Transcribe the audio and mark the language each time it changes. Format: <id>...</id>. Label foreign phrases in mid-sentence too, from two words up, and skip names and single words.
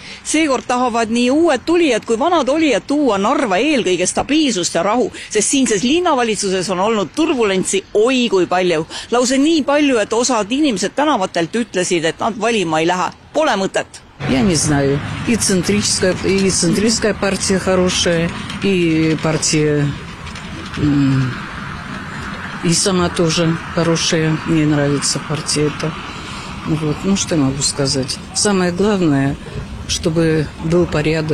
<et>Seekord tahavad nii uued tulijad kui vanad olijad tuua Narva eelkõige stabiilsust ja rahu, sest siinses linnavalitsuses on olnud turbulentsi oi kui palju. Lause nii palju, et osad inimesed tänavatelt ütlesid, et nad valima ei lähe. Pole mõtet.</et> <ru>Я не знаю. И центристская партия хорошая, и партия... И сама тоже хорошая. Мне нравится партия эта. Вот. Ну, что я могу сказать? Самое главное, чтобы был порядок.</ru>